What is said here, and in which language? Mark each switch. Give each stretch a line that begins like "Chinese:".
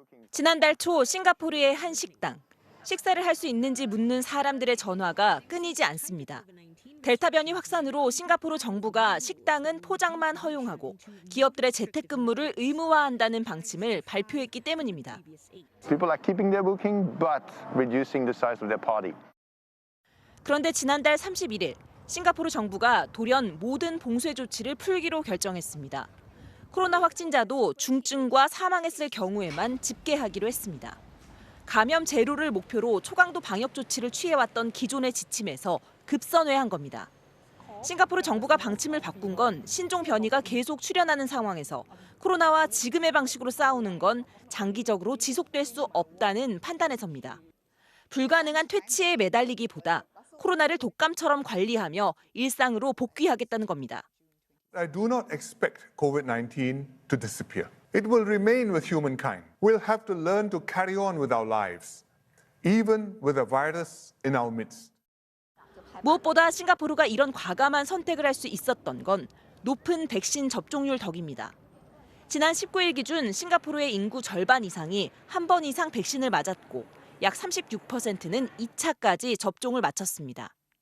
Korean: 지난달 초 싱가포르의 한 식당. 식사를 할 수 있는지 묻는 사람들의 전화가 끊이지 않습니다. 델타 변이 확산으로 싱가포르 정부가 식당은 포장만 허용하고 기업들의 재택근무를 의무화한다는 방침을 발표했기 때문입니다.
English: People are keeping their booking but reducing the size of their party.
Korean: 그런데 지난달 31일 싱가포르 정부가 돌연 모든 봉쇄 조치를 풀기로 결정했습니다. 코로나 확진자도 중증과 사망했을 경우에만 집계하기로 했습니다. 감염 제로를 목표로 초강도 방역 조치를 취해왔던 기존의 지침에서 급선회한 겁니다. 싱가포르 정부가 방침을 바꾼 건 신종 변이가 계속 출현하는 상황에서 코로나와 지금의 방식으로 싸우는 건 장기적으로 지속될 수 없다는 판단에서입니다. 불가능한 퇴치에 매달리기보다 코로나를 독감처럼 관리하며 일상으로 복귀하겠다는 겁니다.
English: I do not expect COVID-19 to disappear. It will remain with humankind. We'll have to learn to carry on with our lives, even with a virus in our midst.
Korean: 무엇보다 싱가포르가 이런 과감한 선택을 할 수 있었던 건 높은 백신 접종률 덕입니다. 지난 19일 기준 싱가포르의 인구 절반 이상이 한 번 이상 백신을 맞았고 약 36%는 2차까지 접종을 마쳤습니다.